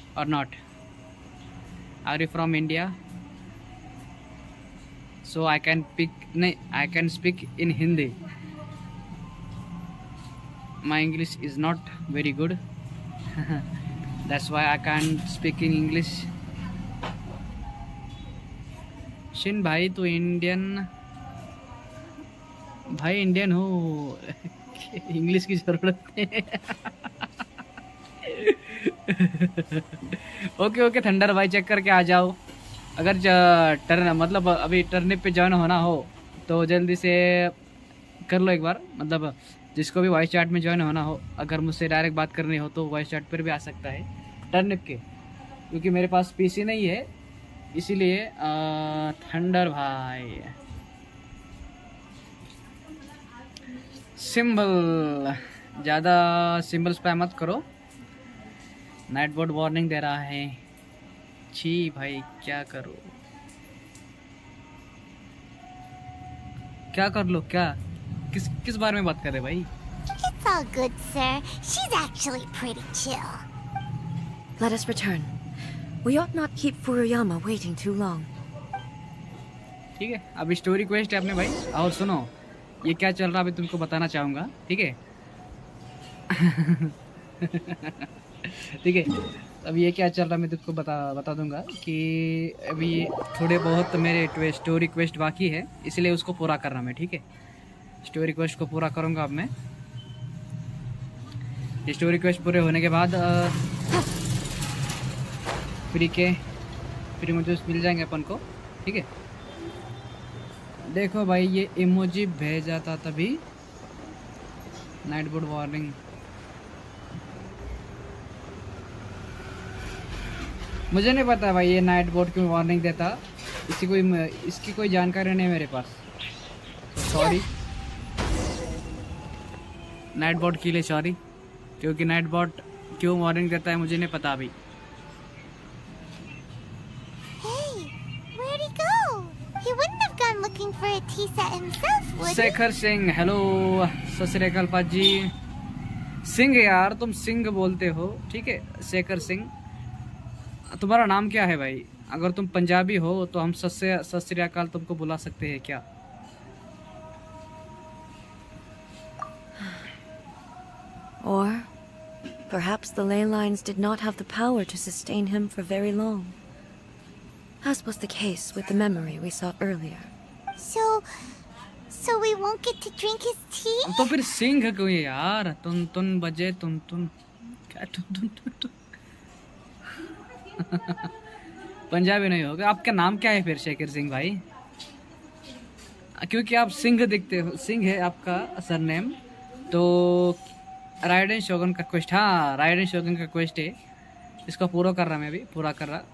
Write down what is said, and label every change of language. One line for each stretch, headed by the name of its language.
English: Or not? Are you from India? So I can speak in Hindi. My English is not very good. That's why I can't speak in English.
Hindi: Shin भाई तो Indian, भाई Indian हो, English की जरूरत नहीं। Okay thunder भाई, check करके आ जाओ। अगर मतलब अभी टर्निप पे ज्वाइन होना हो तो जल्दी से कर लो एक बार, मतलब जिसको भी वॉइस चैट में ज्वाइन होना हो, अगर मुझसे डायरेक्ट बात करनी हो तो वॉइस चैट पर भी आ सकता है टर्निप के, क्योंकि मेरे पास पीसी नहीं है इसीलिए। थंडर भाई सिंबल, ज़्यादा सिंबल स्पैम मत करो, नाइट बोर्ड वार्निंग दे रहा है। छी भाई क्या करो, क्या कर लो, क्या किस बारे में बात कर रहे भाई?
English: It's all good, sir. She's actually pretty chill. Let us return. We ought not keep Furuyama waiting too long.
Hindi: ठीक है, अब स्टोरी क्वेस्ट है अपने भाई। और सुनो ये क्या चल रहा है अभी तुमको बताना चाहूँगा, ठीक है। ठीक है, अब ये क्या चल रहा है मैं तुमको बता दूंगा कि अभी थोड़े बहुत मेरे स्टोरी क्वेस्ट बाकी है, इसलिए उसको पूरा करना मैं, ठीक है। स्टोरी क्वेस्ट को पूरा करूँगा अब मैं। स्टोरी क्वेस्ट पूरे होने के बाद फ्री मुझे मिल जाएंगे अपन को, ठीक है। देखो भाई ये इमोजी भेजा था तभी, नाइट बोर्ड वार्निंग। मुझे नहीं पता भाई ये नाइट बोर्ड क्यों वार्निंग देता, इसकी कोई जानकारी नहीं मेरे पास, सॉरी नाइट बोर्ड के लिए सॉरी, क्योंकि नाइट बोर्ड क्यों वार्निंग देता है मुझे नहीं पता अभी।
English: Hey, where'd he go? He wouldn't have gone looking for a tea set himself, would he?
Hindi: Shekhar Singh, hello सत श्री अकाल पाजी। सिंह यार तुम सिंह बोलते हो, ठीक है। शेखर सिंह, तुम्हारा नाम क्या है भाई? अगर तुम पंजाबी हो तो हम सत श्री अकाल तुमको बुला सकते हैं क्या?
English: Or perhaps the ley lines did not have the power to sustain him for very long, as was the case with the memory we saw earlier. So we won't get to drink his tea?
Hindi: तो फिर सिंह क्यों है यार? तुन बजे तुन क्या तुन पंजाबी नहीं होगा। आपका नाम क्या है फिर शेखर सिंह भाई? क्योंकि आप सिंह दिखते हो, सिंह है आपका सरनेम। तो राइडन शोगन का क्वेस्ट, हाँ राइडन शोगन का क्वेस्ट है, इसको पूरा कर रहा मैं भी, पूरा कर रहा।